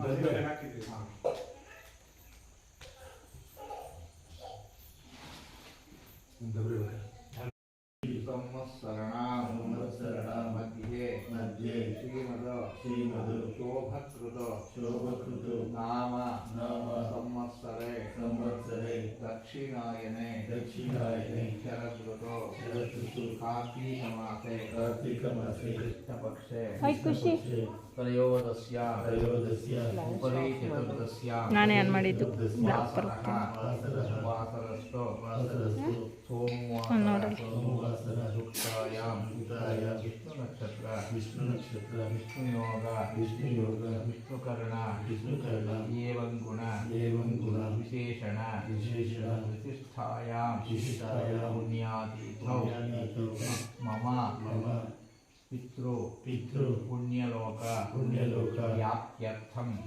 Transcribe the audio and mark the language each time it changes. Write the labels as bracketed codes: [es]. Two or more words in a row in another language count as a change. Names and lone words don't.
[sa] ಸಂವತ್ಸರಣ ಮಧ್ಯೆ ಶ್ರೀಮದ ಶೋಭಕೃತ ನಾಮ ಸಂವತ್ಸರೆ दक्षिणायने शरदृतो कार्तीकमासे कृष्णपक्षे [kn] ಖುಷಿ [sa] त्रयोदश्यां उपरि चतुर्दश्यां [kn] ನಾನೇ ಆನ್ ಮಾಡಿದ್ದು [sa] वासरस्थो सोमवासरयुक्तायां विष्णुनक्षत्र विष्णुयोग विष्णुकर्ण एवं गुण विशेषण विशिष्टायां पुण्यातीतौ मम पितृ पुण्यलोक व्याप्त्यर्थं